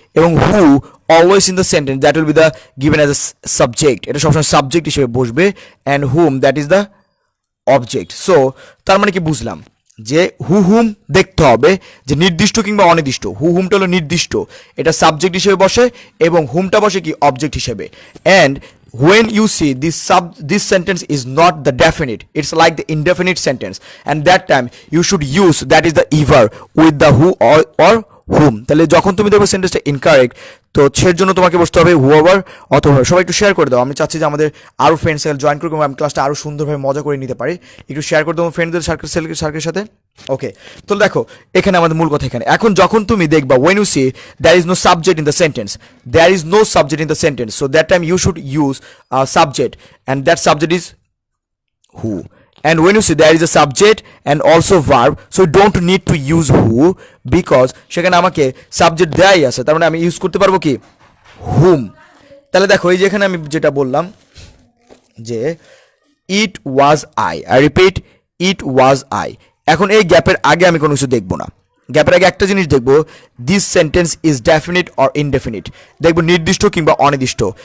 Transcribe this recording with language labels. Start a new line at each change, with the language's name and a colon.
English: এবং who always in the sentence, that will be the given as a subject,
Bangla: এটা সবসময় subject হিসেবে বসবে।
English: And whom that is the object.
Bangla: So তার মানে কি বুঝলাম, যে হু হুম দেখতে হবে যে নির্দিষ্ট কিংবা অনির্দিষ্ট। হু হুমটা হলো নির্দিষ্ট, এটা সাবজেক্ট হিসেবে বসে, এবং হুমটা বসে কি অবজেক্ট হিসেবে।
English: And when you see this sentence is not the definite, it's like the indefinite sentence, and that time you should use that is the ever with the who or hmm.
Bangla: তাহলে যখন তুমি দেখবে সেন্টেন্সটা ইনকারেক্ট, তো সের জন্য তোমাকে বসতে হবে হুএভার অথবা সবাই একটু শেয়ার করে দাও। আমি চাচ্ছি যে আমাদের আরও ফ্রেন্ডস জয়েন করবো, আমি ক্লাসটা আরও সুন্দরভাবে মজা করে নিতে পারি। একটু শেয়ার করে দেবো ফ্রেন্ডদের সার্কেলের সাথে। ওকে, তো দেখো এখানে আমাদের মূল কথা এখানে। এখন যখন তুমি দেখবা
English: When you see there is no subject in the sentence, there is no subject in the sentence, so that time you should use subject, and that subject is who. And when you see there is a subject and also verb, so you don't need to use who because
Bangla: সেখানে আমাকে subject দেয়াই আছে, তার মানে আমি use করতে পারবো কি
English: whom।
Bangla: তাহলে দেখো এই যে এখানে আমি যেটা বললাম যে
English: It was I repeat it was I.
Bangla: এখন এই গ্যাপের আগে আমি কোনো কিছু দেখবো না, গ্যাপের আগে একটা জিনিস দেখবো, this sentence is definite or indefinite, দেখবো নির্দিষ্ট কিংবা অনির্দিষ্ট।